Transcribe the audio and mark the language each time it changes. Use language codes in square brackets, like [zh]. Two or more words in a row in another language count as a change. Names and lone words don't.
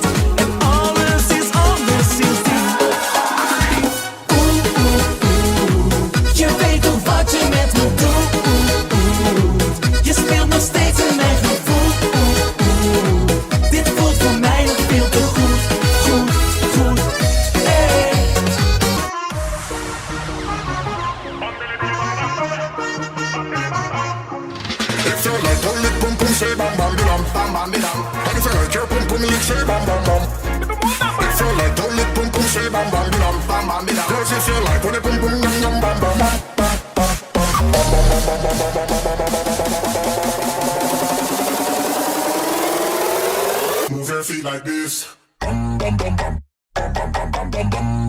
[nl] En alles is anders sindsdien. Je weet toch wat je met me doet. Je speelt nog steeds in mijn gevoel. Dit voelt voor mij nog veel te goed. Goed, hey. [en] If you like pull it, pum pum, say bam bam bam bam bam bam. And if you like your pum pum, you say bam bam bam. If you like pull it, pum pum, say bam bam bam bam bam bam. Girls, if you like pull it, pum pum, yum yum bam bam bam. Move your feet like this. Bum bum bum bum. Bum bum bum bum bum bum.